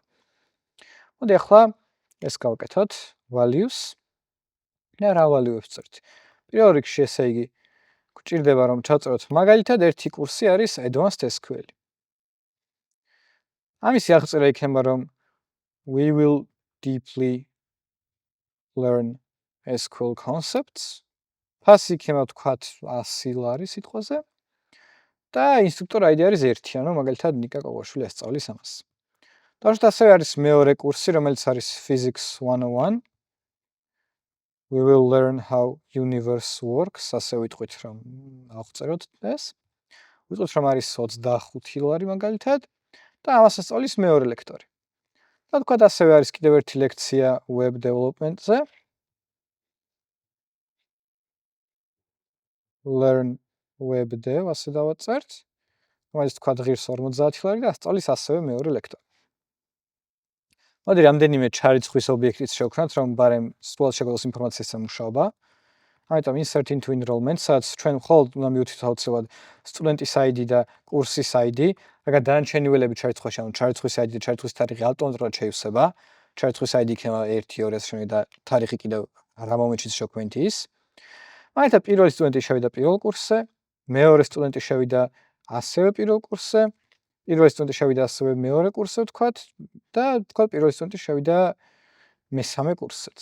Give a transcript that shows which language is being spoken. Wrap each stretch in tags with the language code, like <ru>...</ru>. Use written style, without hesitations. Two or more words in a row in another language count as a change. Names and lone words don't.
<ka>მოდი ახლა ეს გავაკეთოთ, values და რა value-ებს წერთ. პირველ რიგში ესე იგი გვჭირდება რომ ჩავწეროთ მაგალითად ერთი კურსი არის</ka> <en>advanced SQL.</en> <ka>ამისი აღწერა იქნება რომ</ka> <en>we will deeply learn SQL concepts.</en> <ka>Pasi იქნება თქვათ 100 ლარი სიტყვაზე. და ინსტრუქტორ ID არის 1, ანუ მაგალითად ნიკა კოგვაშვილი ასწავლის ამას. დავუშვათ ასევე არის მეორე კურსი, რომელიც არის Physics 101.</ka> <en>We will learn how universe works.</en> <ka>ასე ვიტყვით რომ ავწეროთ ეს. ვიტყვით რომ არის 25 ლარი მაგალითად და ამას ასწავლის მეორე ლექტორი. და თქვათ ასევე არის კიდევ ერთი ლექცია</ka> <en>web development-ზე. Learn web dev</en> <ka>ასე დავაწერთ. რომელიც თქვათ ღირს 50 ლარი და ასწავლის ასევე მეორე ლექტორი. მოდი რამდენიმე ჩარიცხვის ობიექტიც შევქმნათ, რომ ბარემ სრულად შეგვეძლოს ინფორმაციასთან მუშაობა.</ka> <en>ამიტომ insert into enrollment,</en> <ka>სადაც ჩვენ მხოლოდ უნდა მივუთვით აუცილებლად სტუდენტის ID და კურსის ID, რადგან დანარჩენი ველები ჩარიცხვაში, ანუ ჩარიცხვის ID და ჩარიცხვის თარიღი ავტომატურად შეივსება. ჩარიცხვის ID იქნება 1, 2 ეს შემდეგ და თარიღი კიდევ რა მომენტშიც შევქმნით ის. მაგალითად პირველი სტუდენტი შევიდა პირველ კურსზე, მეორე სტუდენტი შევიდა ასევე პირველ კურსზე, პირველი სტუდენტი შევიდა ასევე მეორე კურსზე ვთქვათ და ვთქვათ პირველი სტუდენტი შევიდა მესამე კურსზეც.</ka>